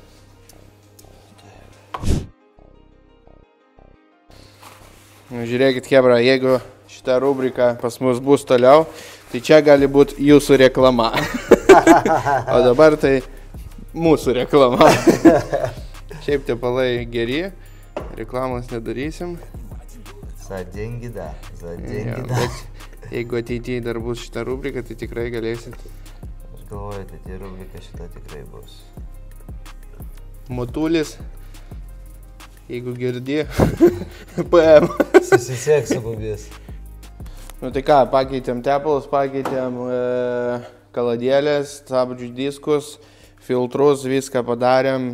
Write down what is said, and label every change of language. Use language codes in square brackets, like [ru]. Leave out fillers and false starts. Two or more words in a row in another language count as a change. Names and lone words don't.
[lt] Žiūrėkit, chebra, jeigu šitą rubriką pas mus bus toliau, tai čia gali būti jūsų reklama. O dabar tai mūsų reklama. Šiaip tepalai geri, reklamos nedarysim. [ru] За деньги, да. За деньги, Ja, да. [lt] bet jeigu ateityje dar bus šitą rubriką, tai tikrai galėsit. Aš galvoju, tai rubrika šita tikrai bus. Motulis, jeigu girdi, PM. Susisiek su mumis. Nu tai ką, pakeitėm tepalus, pakeitėm kaladėlės, stabdžių diskus, filtrus, viską padarėm.